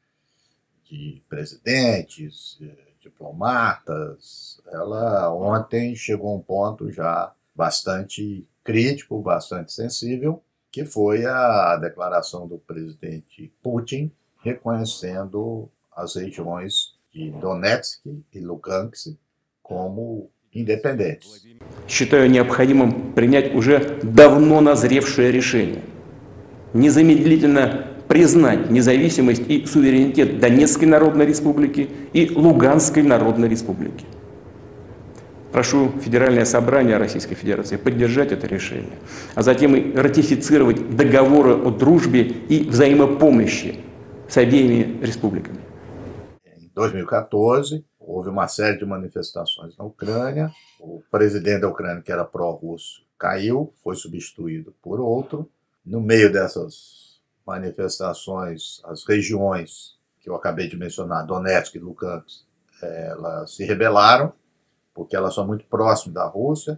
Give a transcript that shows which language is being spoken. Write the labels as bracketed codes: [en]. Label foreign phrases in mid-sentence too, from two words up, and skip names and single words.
[pt] de presidentes, diplomatas, ela ontem chegou a um ponto já bastante crítico, bastante sensível, que foi a declaração do presidente Putin reconhecendo as regiões de Donetsk e Lugansk como independentes. [ru] Считаю необходимым принять уже давно назревшее решение. Незамедлительно признать независимость и суверенитет Донецкой Народной Республики и Луганской Народной Республики. Прошу Федеральное собрание Российской Федерации поддержать это решение, а затем и ратифицировать договоры о дружбе и взаимопомощи с обеими республиками. [pt] Em 2014, houve uma série de manifestações na Ucrânia. O presidente da Ucrânia, que era pró-russo, caiu, foi substituído por outro. No meio dessas manifestações, as regiões que eu acabei de mencionar, Donetsk e Lugansk, elas se rebelaram, porque elas são muito próximas da Rússia.